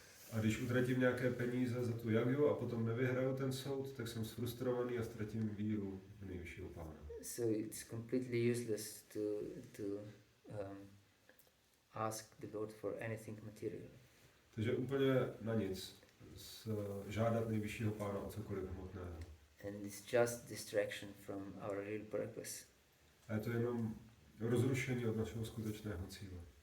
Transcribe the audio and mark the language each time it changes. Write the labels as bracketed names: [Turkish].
[Czech] A když utratím nějaké peníze za tu jagiu a potom nevyhraju ten soud, tak jsem sfrustrovaný a ztratím víru v nejvyššího Pána. [English] So it's completely useless to ask the Lord for anything material. [Czech] Takže úplně na nic žádat nejvyššího Pána o cokoliv hmotného. [English] And it's just distraction from our real purpose. [Czech] A je to jenom rozrušení od našeho skutečného cíle.